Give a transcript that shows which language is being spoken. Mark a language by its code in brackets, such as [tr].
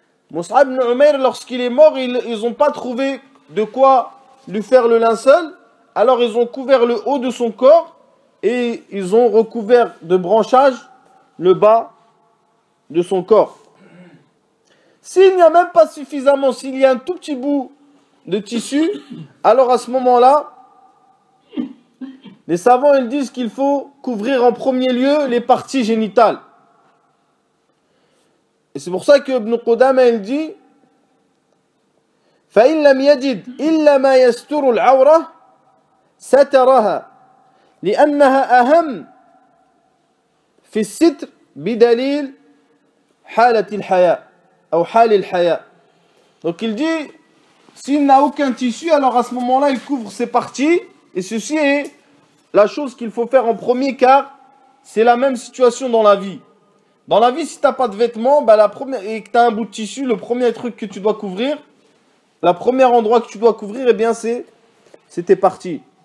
[fr] Mus'ab ibn Umayr, lorsqu'il est mort, ils n'ont pas trouvé de quoi lui faire le linceul, alors ils ont couvert le haut de son corps et ils ont recouvert de branchages le bas de son corps. S'il n'y a même pas suffisamment, s'il y a un tout petit bout de tissu, alors à ce moment-là, les savants ils disent qu'il faut couvrir en premier lieu les parties génitales. Et c'est pour ça que Ibn Qudama il dit [ar] فَإِنْ لَمْ يَجِدْ إِلَّا مَا يَسْتُرُ الْعَوْرَةِ سَتَرَهَا لِأَنَّهَا أَهَمْ فِي السِّتْرِ بِدَلِيلِ حَالَةِ الْحَيَاءِ أو حال الحياء. [fr] Donc il dit, s'il n'a aucun tissu, alors à ce moment-là, il couvre ses parties. Et ceci est la chose qu'il faut faire en premier, car c'est la même situation dans la vie. Dans la vie, si tu n'as pas de vêtements, et que tu as un bout de tissu, le premier truc que tu dois couvrir, le premier endroit que tu dois couvrir, eh bien c'est tes parties.